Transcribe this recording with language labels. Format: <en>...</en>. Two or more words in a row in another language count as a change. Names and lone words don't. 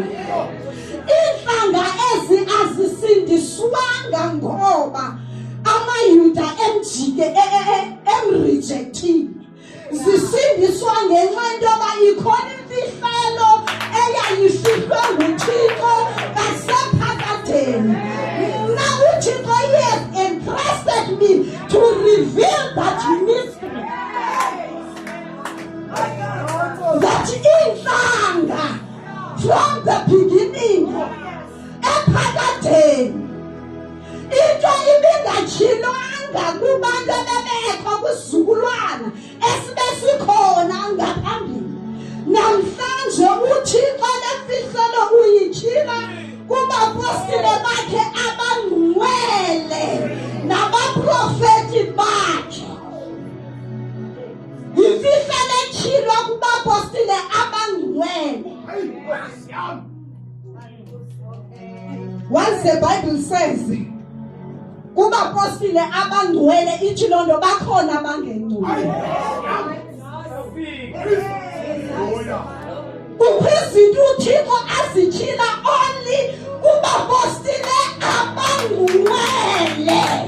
<xh>Iintlanga ezi azisindiswanga ngoba amayuda emrejectile, zisindiswa ngenxa yento yoba ikhona imfihlelo eyayifihlwe nguThixo kwasephakadini.</xh> <en>Now uThixo has entrusted me to reveal that mystery.</en> <xh>That inhlanga</xh> <en>from the beginning</en> <xh>ephakadeni into ibingatshilwanga kubantu abebekho kwizizukulwana esibesikhona ngaphambili. Namhlanje uThixo lemfihlelo uyitshila kubapostile bakhe abangcwele nabaprofeti bakhe. Imfihlelo etshilwa kubapostile abangcwele.</xh> <en>Once the Bible says</en> <xh>kubapostile abangcwele ithi loo nto bakhona abangengcwele. Kukho izinto uThixo azitshila only kubapostile abangcwele.</xh>